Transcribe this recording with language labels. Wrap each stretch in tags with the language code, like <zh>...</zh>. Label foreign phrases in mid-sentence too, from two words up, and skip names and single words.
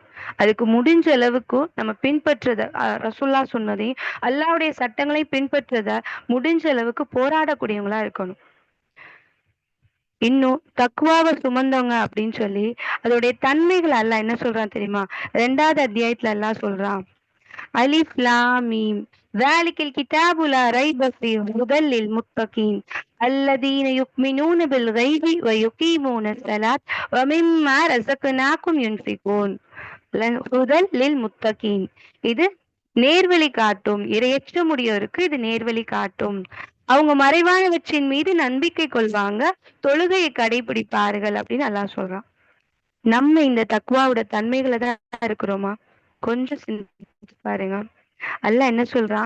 <ta>அதுக்கு முடிஞ்ச அளவுக்கு நம்ம பின்பற்றத ரசூலுல்லாஹ் சொன்னதையும், அல்லாஹ்வுடைய சட்டங்களையும் பின்பற்றத முடிஞ்ச அளவுக்கு போராடக்கூடியவங்களா இருக்கணும். இன்னும் தக்வாவ சுமந்தவங்க அப்படின்னு சொல்லி, அதோடைய தன்மைகள அல்லாஹ் என்ன சொல்றான் தெரியுமா? 2வது அத்தியாயத்துல அல்லாஹ் சொல்றான்.</ta> <ar>ألف لام ميم. ذلك الكتاب لا ريب فيه هدى للمتقين الذين يؤمنون بالغيب ويقيمون الصلاة ومما رزقناهم ينفقون هدى للمتقين.</ar> <ta>இது நேர்வழி காட்டும். இரையச்சமுடையோருக்கு இது நேர்வழி காட்டும். அவங்க மறைவானவற்றின் மீது நம்பிக்கை கொள்வாங்க, தொழுகையை கடைபிடிப்பார்கள் அப்படின்னு அல்லாஹ் சொல்றான். நம்ம இந்த தக்வாவோட தன்மைகள தான் இருக்கிறோமா? கொஞ்சம் சிந்திச்சு பாருங்க. அல்லாஹ் என்ன சொல்றான்?</ta>